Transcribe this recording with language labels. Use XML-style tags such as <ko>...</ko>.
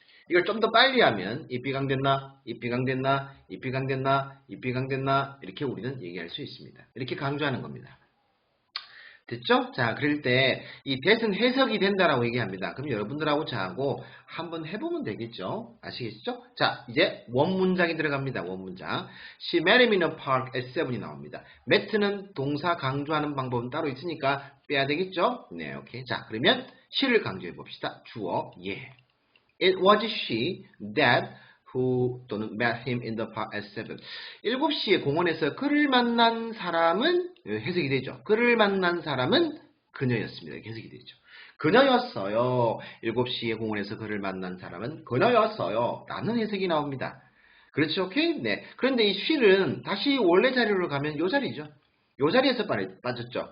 <ko>이걸 좀 더 빨리 하면 입비 강됐나, 입비 강됐나, 입비 강됐나, 입비 강됐나 이렇게 우리는 얘기할 수 있습니다. 이렇게 강조하는 겁니다. 됐죠? 자, 그럴 때 이 that은 해석이 된다라고 얘기합니다. 그럼 여러분들하고 저하고 한번 해보면 되겠죠? 아시겠죠? 자, 이제 원문장이 들어갑니다. 원문장.</ko> <en>She met him in a park at 7이</en> <ko>나옵니다. met는 동사 강조하는 방법은 따로 있으니까 빼야 되겠죠? 네, 오케이. 자, 그러면 she를 강조해 봅시다. 주어, 예.</ko> <en>It was she that who 또는 met him in the park at 7.</en> <ko>7시에 공원에서 그를 만난 사람은 해석이 되죠. 그를 만난 사람은 그녀였습니다. 이렇게 해석이 되죠. 그녀였어요. 7시에 공원에서 그를 만난 사람은 그녀였어요. 라는 해석이 나옵니다. 그렇죠? 오케이? 네. 그런데 이 she는 다시 원래 자리로 가면 요 자리죠. 요 자리에서 빠졌죠.</ko>